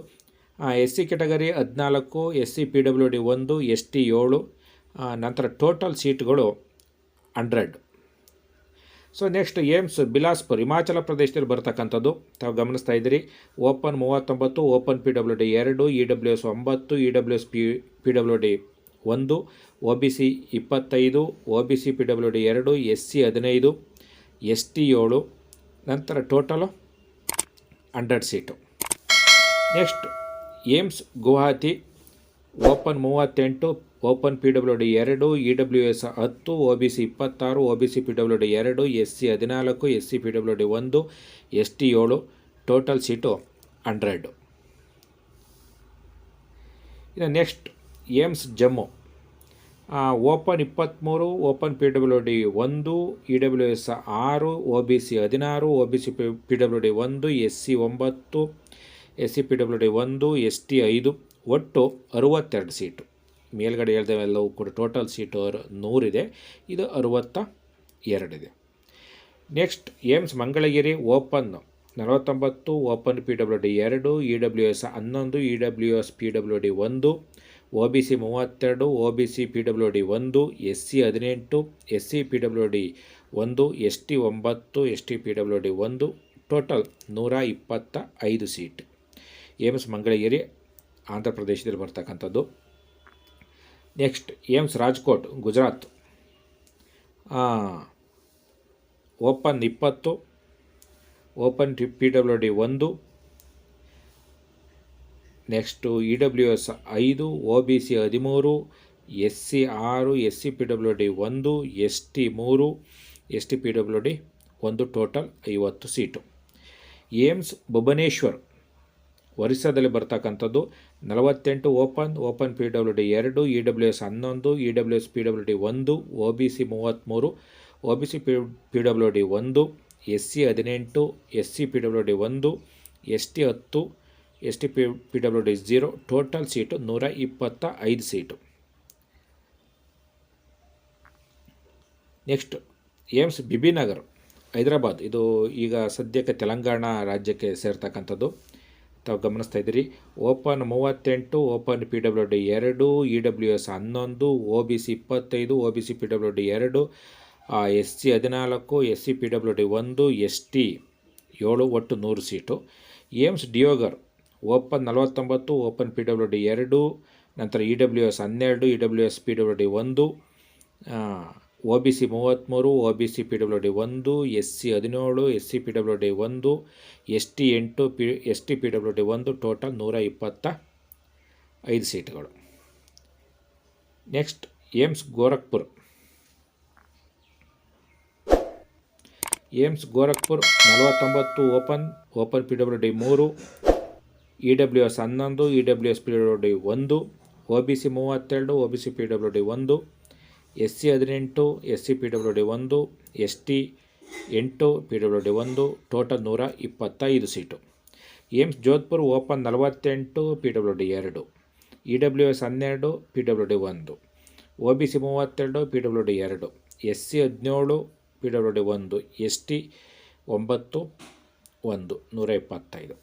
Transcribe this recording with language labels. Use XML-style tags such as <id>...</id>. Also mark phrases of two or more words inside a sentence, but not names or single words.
<kn>SC ಕ್ಯಾಟಗರಿ 14, SC PWD 1, ST 7. ನಂತರ</kn> <en>total seats</en> <kn>100.</kn> <en>so next</en> <kn>ಏಮ್ಸ್ ಬಿಲಾಸ್ಪುರ್, ಹಿಮಾಚಲ ಪ್ರದೇಶದಲ್ಲಿ ಬರ್ತಕ್ಕಂಥದ್ದು. ತಾವು ಗಮನಿಸ್ತಾ ಇದ್ದೀರಿ, ಓಪನ್ 39, ಓಪನ್ PWD 2, EWS 9, EWS PWD 1, OBC 25, OBC PWD 2, SC 15, ST 7. ನಂತರ ಟೋಟಲು 100 ಸೀಟು. ನೆಕ್ಸ್ಟ್ ಏಮ್ಸ್ ಗುವಾಹತಿ, ಓಪನ್ 38, ಓಪನ್ PWD 2, EWS 10, OBC 26, OBC PWD 2, SC 14, SC PWD 1, ST 7.</kn> <en>total seat</en> <kn>100. ಇನ್ನು ನೆಕ್ಸ್ಟ್ ಏಮ್ಸ್ ಜಮ್ಮು, ಓಪನ್ 23, ಓಪನ್ PWD 1, EWS 6, OBC 16, OBC PWD 1, SC 9, SC PWD 1, ST 5. ಒಟ್ಟು 62 ಸೀಟು. ಮೇಲ್ಗಡೆ ಹೇಳ್ದೇವೆಲ್ಲವೂ ಕೂಡ</kn> <en>total seat</en> <kn>100 ಇದೆ, ಇದು 62 ಇದೆ. ನೆಕ್ಸ್ಟ್ ಏಮ್ಸ್ ಮಂಗಳಗಿರಿ, ಓಪನ್ 49, ಓಪನ್ PWD 2, EWS 11, EWS PWD 1, OBC 32, OBC PWD 1, SC 18, SC PWD 1, ST 9, ST PWD 1. ಟೋಟಲ್ 125 ಸೀಟ್. ಏಮ್ಸ್ ಮಂಗಳಗಿರಿ ಆಂಧ್ರ ಪ್ರದೇಶದಲ್ಲಿ ಬರ್ತಕ್ಕಂಥದ್ದು. ನೆಕ್ಸ್ಟ್ ಏಮ್ಸ್ ರಾಜ್ಕೋಟ್, ಗುಜರಾತ್, ಓಪನ್ 20, ಓಪನ್ PWD 1, ನೆಕ್ಸ್ಟು EWS 5, OBC 13, SC 6, SC PWD 1, ST 3, ST PWD 1. ಟೋಟಲ್ 50 ಸೀಟು. ಏಮ್ಸ್ ಭುವನೇಶ್ವರ್, ಒರಿಸ್ಸಾದಲ್ಲಿ ಬರ್ತಕ್ಕಂಥದ್ದು. 48, ಓಪನ್ PWD 2, EWS 11, EWS PWD 1, OBC 33, OBC PWD 1, SC 18, SC PWD 1, ST 10, ST PWD 0.</kn> <en>total seat</en> <kn>125 ಸೀಟು. ನೆಕ್ಸ್ಟ್ ಏಮ್ಸ್ ಬಿಬಿನಗರ್, ಹೈದರಾಬಾದ್, ಇದು ಈಗ ಸದ್ಯಕ್ಕೆ ತೆಲಂಗಾಣ ರಾಜ್ಯಕ್ಕೆ ಸೇರ್ತಕ್ಕಂಥದ್ದು. ತಾವು ಗಮನಿಸ್ತಾ ಇದ್ದೀರಿ, ಓಪನ್ 38, ಓಪನ್ PWD 2, EWS 11, OBC 25, OBC PWD 2, SC 14, SC PWD 1, ST 7. ಒಟ್ಟು 100 ಸೀಟು. ಏಮ್ಸ್ ಡಿಯೋಗರ್, ಓಪನ್ 49, ಓಪನ್ PWD 2, ನಂತರ EWS 12, EWS PWD 1, OBC 33, OBC PWD 1, SC 17, SC PWD 1, ST 8, ST PWD 1. ಟೋಟಲ್ 125 ಸೀಟುಗಳು. ನೆಕ್ಸ್ಟ್ ಏಮ್ಸ್ ಗೋರಖ್ಪುರ್, ಏಮ್ಸ್ ಗೋರಖ್ಪುರ್ 49, ಓಪನ್ PWD 3, EWS 11, EWS PWD 1, OBC 32, OBC PWD 1, SC 18, SC PWD 1, ST 8, PWD 1. ಟೋಟಲ್ 125 ಸೀಟು. ಏಮ್ಸ್ ಜೋಧ್ಪುರ್, ಓಪನ್ 48, PWD 2, EWS 12, PWD 1, OBC 32, PWD 2, SC 17, PWD 1, ST 9, 125.</kn>